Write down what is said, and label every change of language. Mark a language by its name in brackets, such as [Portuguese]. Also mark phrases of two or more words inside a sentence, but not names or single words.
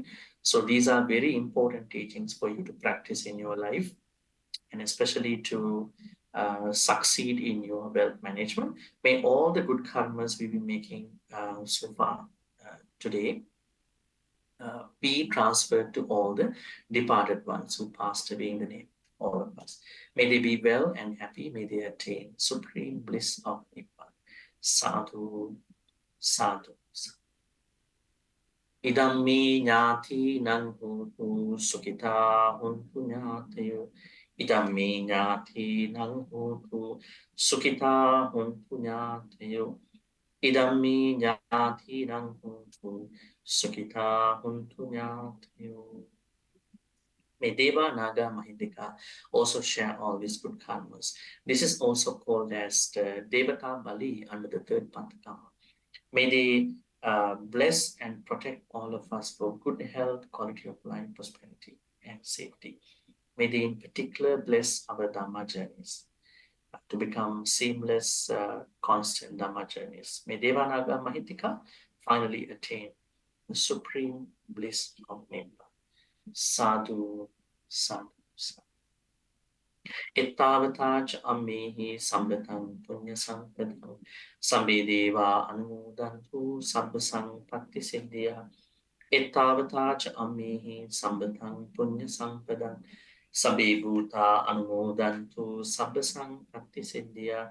[English] So these are very important teachings for you to practice in your life, and especially to succeed in your wealth management. May all the good karmas we've been making so far today be transferred to all the departed ones who passed away in the name of all of us. May they be well and happy. May they attain supreme bliss of Nibbana. [Pali] Sadhu, sadhu, sadhu. Idam me nyati nang hotu sukita huntu nyatayo. Idam me nyati nang hotu sukita huntu nyatayo. Idam me nyati nang hotu sukita huntu nyatayo. [English] May Deva, Naga, Mahindika also share all these good karmas. This is also called as the [Pali] Devata Bali [English] under the third Pattakamma. May they bless and protect all of us for good health, quality of life, prosperity, and safety. May they in particular bless our Dhamma journeys to become seamless, constant Dhamma journeys. May Devanaga Mahitika finally attain the supreme bliss of Nibbana. [Pali] Sadhu, sadhu, sadhu. Ittavata cha ammehi sambatam punya sampadam sambe deva anumodantu sabba sampatti siddhya. Ittavata cha ammehi sambatam punya sampadam sabbe bhuta anumodantu sabba sampatti siddhya.